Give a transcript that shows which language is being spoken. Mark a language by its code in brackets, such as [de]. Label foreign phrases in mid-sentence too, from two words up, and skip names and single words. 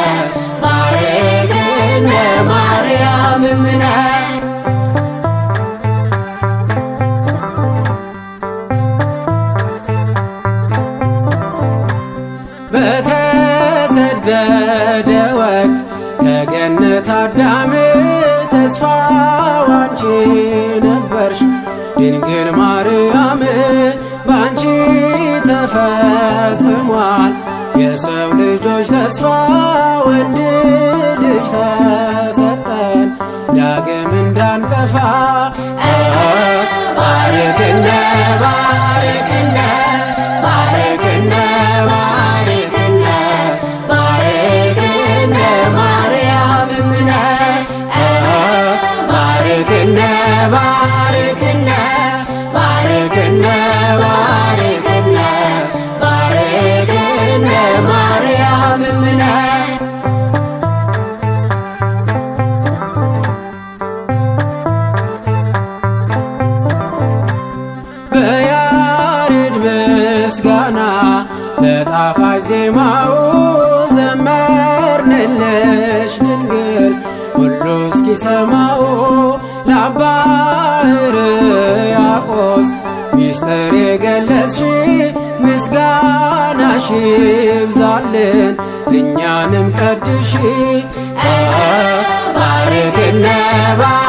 [gez] ባርክነ ማርያም እምነ [am] በተሰደደ ወቅት ከገነት አዳም ተስፋው አንቺ ነበርሽ ድንግል ማርያም ባንቺ ተፈጽሟል የሰው ልጆች ተስፋ ወንድ ልጅ ተሰጠን ዳግም እንዳንጠፋ [gez] ባርክነ ባርክነ ባርክነ ባርክነ ባርክነ ማርያም እምነ ባርክነ ባርክነ ባርክነ ባርክነ ባርክነ ማርያም እምነ [am] በያሬድ ምስጋና በጣፋጭ ዜማው ዘመርንልሽ ድንግል ሁሉ እስኪሰማው ለአባ ሕርያቆስ ሚስጥር የገለጽሽ ምስጋናሽ ይብዛልን እኛንም ቀድሺ ባርክነ